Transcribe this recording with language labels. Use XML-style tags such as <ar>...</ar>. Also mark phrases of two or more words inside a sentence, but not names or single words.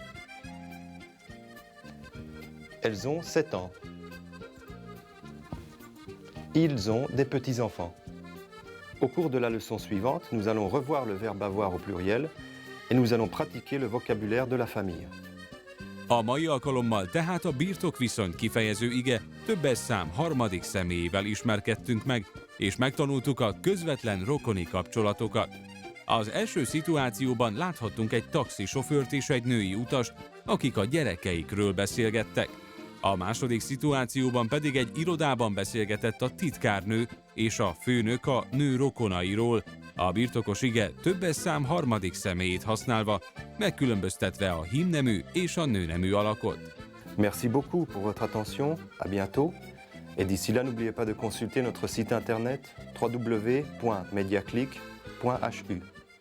<fr>Elles ont 7 ans. Ils ont des petits-enfants. Au cours de la leçon suivante, nous allons revoir le verbe avoir au pluriel et nous allons pratiquer le vocabulaire de la famille.</fr> <hu>A mai alkalommal tehát a birtokviszony kifejező ige többes szám harmadik személyével ismerkedtünk meg, és megtanultuk a közvetlen rokoni kapcsolatokat. Az első szituációban láthattunk egy taxisofőrt és egy női utast, akik a gyerekeikről beszélgettek. A második szituációban pedig egy irodában beszélgetett a titkárnő és a főnök a nő rokonairól, a birtokos ige többes szám harmadik személyét használva, megkülönböztetve a hímnemű és a nőnemű alakot.</hu> <fr>Merci beaucoup pour votre attention, à bientôt. Et d'ici là, n'oubliez pas de consulter notre site internet www.mediaclick.hu.</fr>